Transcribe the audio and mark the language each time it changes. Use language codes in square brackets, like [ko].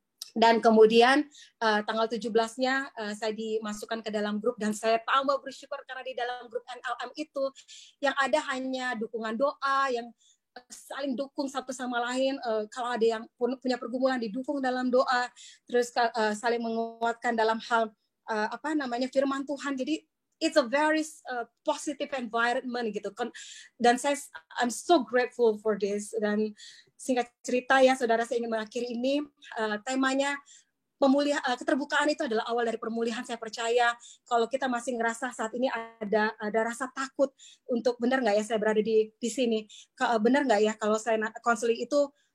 [id] Dan kemudian tanggal 17-nya saya dimasukkan ke dalam grup, dan saya tambah bersyukur karena di dalam grup NLM itu yang ada hanya dukungan doa, yang saling dukung satu sama lain. Kalau ada yang punya pergumulan, didukung dalam doa, terus saling menguatkan dalam hal firman Tuhan. [en] Jadi it's a very positive environment [id] gitu kan. [en] Dan I'm so grateful for this. [id] Dan singkat cerita ya saudara, saya ingin mengakhiri ini, temanya keterbukaan itu adalah awal dari pemulihan. Saya percaya kalau kita masih ngerasa saat ini ada rasa takut untuk, benar nggak ya saya berada di sini, benar nggak ya kalau saya konseling itu